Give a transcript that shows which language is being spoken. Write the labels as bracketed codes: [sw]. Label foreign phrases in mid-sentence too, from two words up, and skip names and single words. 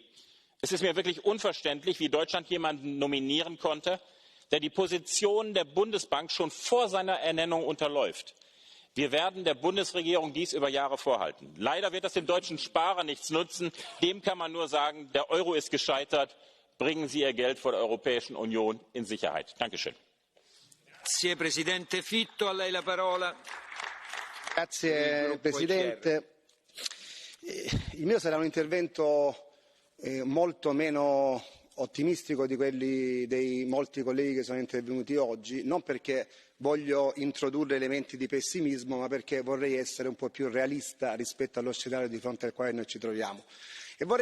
[de] Es ist mir wirklich unverständlich, wie Deutschland jemanden nominieren konnte, der die Position der Bundesbank schon vor seiner Ernennung unterläuft. Wir werden der Bundesregierung dies über Jahre vorhalten. Leider wird das dem deutschen Sparer nichts nutzen. Dem kann man nur sagen, der Euro ist gescheitert. Bringen Sie Ihr Geld vor der Europäischen Union in Sicherheit. Dankeschön. [it] Grazie, Presidente Fitto, a lei la parola. Grazie Presidente. Il mio sarà un intervento molto meno ottimistico di quelli dei molti colleghi che sono intervenuti oggi, non perché voglio introdurre elementi di pessimismo, ma perché vorrei essere un po' più realista rispetto allo scenario di fronte al quale noi ci troviamo.